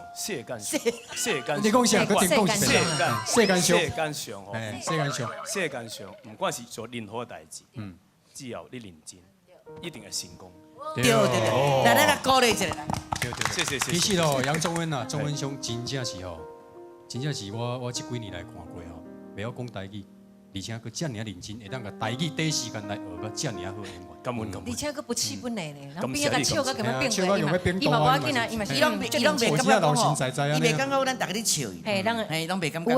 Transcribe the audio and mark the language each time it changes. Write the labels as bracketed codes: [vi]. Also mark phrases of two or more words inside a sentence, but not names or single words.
[nan] 你讲啥？个点讲是世间上哦，世间上，不管是做任何代志，只要你认真，一定会成功。对，来来鼓励一下。对，谢谢。其实哦，杨宗恩啊，宗恩兄真正是吼，真正是我这几年来看过吼，袂晓讲台语，而且佫遮尔认真，会当甲台语第一时间来学个遮尔好演员。而且佫不气不馁呢，然后边仔个笑甲咁样变过，伊嘛无要紧啊，伊嘛是伊拢袂感觉讲吼，伊袂感觉咱大家咧笑伊，嘿，拢袂感觉。